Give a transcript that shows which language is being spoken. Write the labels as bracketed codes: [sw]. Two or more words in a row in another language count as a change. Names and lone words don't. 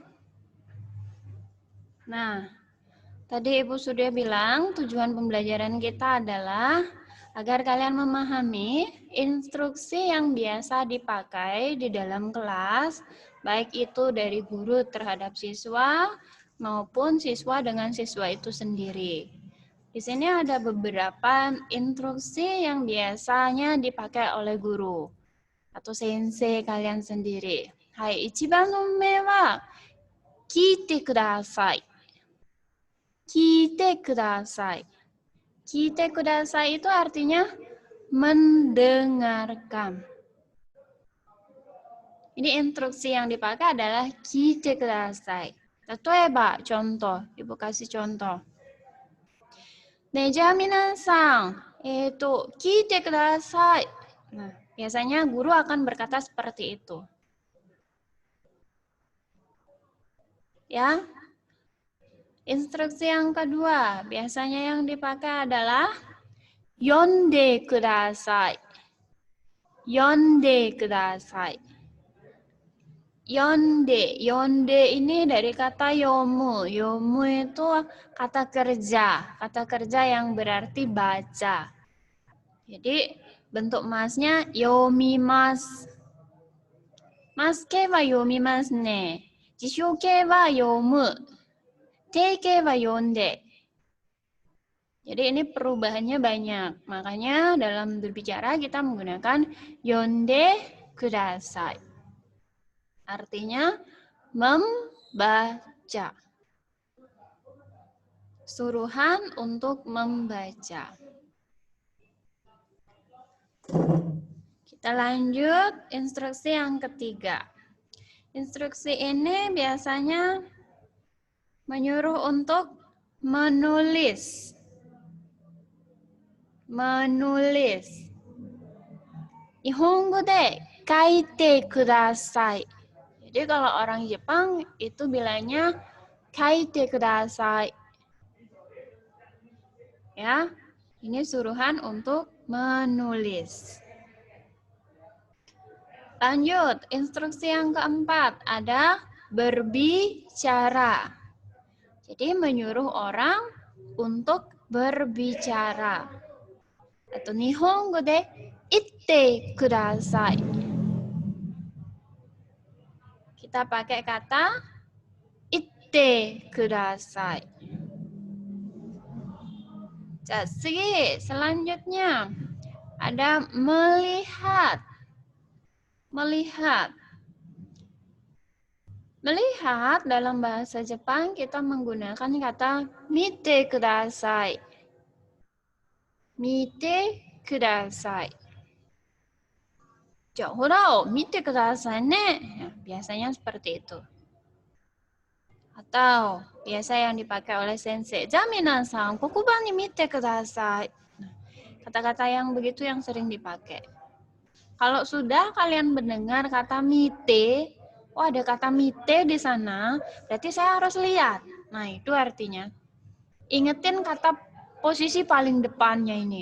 [id] Nah, tadi Ibu sudah bilang tujuan pembelajaran kita adalah agar kalian memahami instruksi yang biasa dipakai di dalam kelas, baik itu dari guru terhadap siswa maupun siswa dengan siswa itu sendiri. Di sini ada beberapa instruksi yang biasanya dipakai oleh guru atau sensei kalian sendiri. Hai, [ja] 一番目は聞いてください. 聞いてください. 聞いてください [id] itu artinya mendengarkan. Ini instruksi yang dipakai adalah [ja] 聞いてください. Tatoeba, [id] contoh. Ibu kasih contoh. [ja] ねえ、皆さん、聞いてください. [id] Nah, biasanya guru akan berkata seperti itu. Ya. Instruksi yang kedua, biasanya yang dipakai adalah [ja] 読んでください. 読んでください. [id] Yonde ini dari kata yomu. Yomu itu kata kerja yang berarti baca. Jadi bentuk masnya yomimasu. [ja] ます形は読みますね. 辞書形は読む。て形は読んで. [id] Jadi ini perubahannya banyak. Makanya dalam berbicara kita menggunakan [ja] 読んでください. [id] Artinya membaca. Suruhan untuk membaca. Kita lanjut instruksi yang ketiga. Instruksi ini biasanya menyuruh untuk menulis. Menulis. [ja] 日本語で書いてください. [id] Jadi kalau orang Jepang itu bilangnya [ja] 書いてください. [id] Ya, ini suruhan untuk menulis. Lanjut, instruksi yang keempat ada berbicara. Jadi menyuruh orang untuk berbicara. [ja] Atau 日本語で言ってください. [id] Kita pakai kata [ja] 言ってください. [id] Jadi, selanjutnya ada melihat. Melihat. Melihat dalam bahasa Jepang kita menggunakan kata [ja] 見てください. 見てください. ほら、見てくださいね. [id] Ya, biasanya seperti itu. Atau biasa yang dipakai oleh sensei. [ja] ジャミナンさん、黒板に見てください. [id] Kata-kata yang begitu yang sering dipakai. Kalau sudah kalian mendengar kata mite, oh ada kata mite di sana, berarti saya harus lihat. Nah, itu artinya. Ingetin kata posisi paling depannya ini.